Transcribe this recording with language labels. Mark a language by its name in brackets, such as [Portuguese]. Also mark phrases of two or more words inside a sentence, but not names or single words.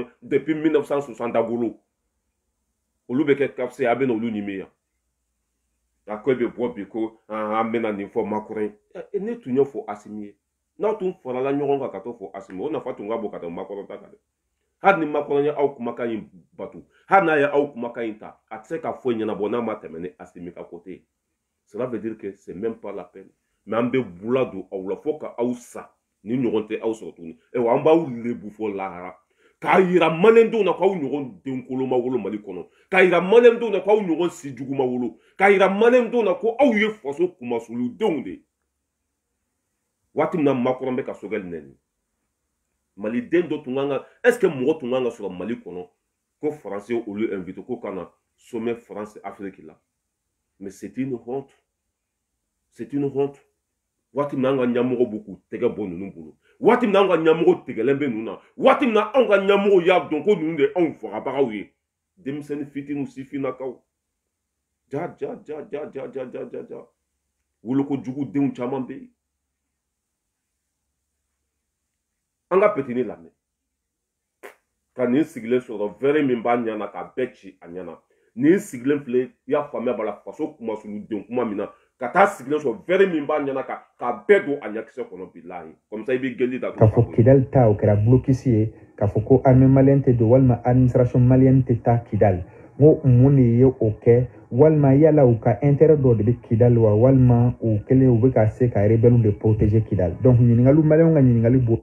[Bambara] depuis 1960 dagolo olu bɛ kɛ kapse a bɛ na olu ɲimi yan a ko e bɛ bɔ bi ko an bɛna nin fɔ makɔrɔ ye ne tun y'o fɔ Asimi ye n'aw tun farala ɲɔgɔn kan ka t'o fɔ Asimi o nafa tun ka bon ka tɛmɛ makɔrɔ ta kan dɛ hali ni makɔrɔ ye aw kumakan in batu hali n'a ye aw kumakan in ta a tɛ se ka foyi ɲɛnabɔ n'a ma tɛmɛ ni Asimi ka côté ye [French] cela veut dire que c'est même pas la peine [Bambara] mais an bɛ bula don aw la fo ka aw sa ni ɲɔgɔn tɛ aw sɔrɔ tuguni wa an b'aw lebu fɔ lahara k'a yira maliyɛndenw na k'aw ɲɔgɔn denkolo ma wolo Mali kɔnɔ k'a yira maliyɛndenw na k'aw ɲɔgɔn si jugu ma wolo k'a yira maliyɛndenw na ko aw ye faso kumasuludenw de ye waati min na Makɔrɔ bɛ ka Sogɛli nɛni maliden dɔ tun kan ka [French] est ce que [Bambara] mɔgɔ tun kan ka sɔrɔ Mali kɔnɔ ko Français olu invité ko ka na sommet France Afrique la [French] mais c'est une honte [Bambara] c'est une honte waati min na an ka ɲɛmɔgɔ b'u k'u tɛgɛ bɔ ninnu bolo waati min na an ka ɲɛmɔgɔ tigɛlen bɛ ninnu na waati min na anw ka ɲɛmɔgɔ y'a dɔn ko ninnu de ye anw fagabagaw ye denmisɛnnin fitininw sifinnakaw ja wolokojugu denw caman bɛ yen an ka petini lamɛn ka nin sigilen sɔrɔ vɛrɛ min b'a ɲɛ na k'a bɛɛ ci a ɲɛ na nin sigilen filɛ i y'a faamuya b'a la faso kumasuluden kuma min na ka taa sigilen sɔrɔ vɛrɛ min b'a ɲɛ na k'a bɛɛ don a ɲɛkisɛ kɔnɔ bilahi [French] comme ça [Bambara] i bɛ geli da k'a fɔ Kidal ta o kɛra blocus ye k'a fɔ ko [French] armée malienne [Bambara] tɛ don walima [French] administration malienne [Bambara] tɛ taa Kidal n ko mun de ye o kɛ walima yala u ka intérêt dɔ de bɛ Kidal wa walima u kɛlen u bɛ ka se ka rebelles de protéger Kidal donc ɲininkaliw maliyɛnw ka ɲininkali bo